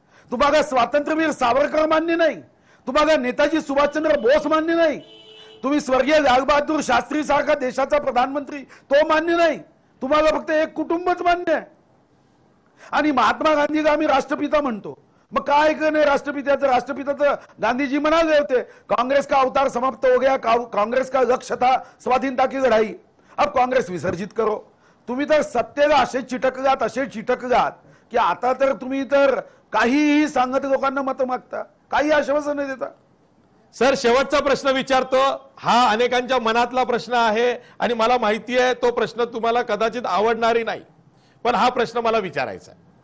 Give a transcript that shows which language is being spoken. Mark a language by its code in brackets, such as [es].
[mr] तुम्हाला स्वातंत्र्यवीर सावरकर मान्य नाही. तुम्हाला नेताजी सुभाषचंद्र बोस मान्य नाही. तुम्ही स्वर्गीय लालबहादूर शास्त्री सारखा देशाचा प्रधानमंत्री तो मान्य नाही. तुम्हाला फक्त एक कुटुंबच मान्य आहे. आणि महात्मा गांधीला आम्ही राष्ट्रपिता म्हणतो. मग काय नाही राष्ट्रपित्याचं? राष्ट्रपिताचं गांधीजी म्हणाले होते, [hi] कांग्रेस का अवतार समाप्त हो गया, कांग्रेस का लक्ष्य था स्वाधीनता की लढाई, अब कांग्रेस विसर्जित करो. [mr] तुम्ही तर सत्तेला असे चिटकलात की आता तर तुम्ही तर काहीही सांगत लोकांना मत मागता, काही आश्वासन नाही देता. सर, शेवटचा प्रश्न विचारतो. हा अनेकांच्या मनातला प्रश्न आहे आणि मला माहिती आहे तो प्रश्न तुम्हाला कदाचित आवडणारही नाही, पण हा प्रश्न मला विचारायचा आहे.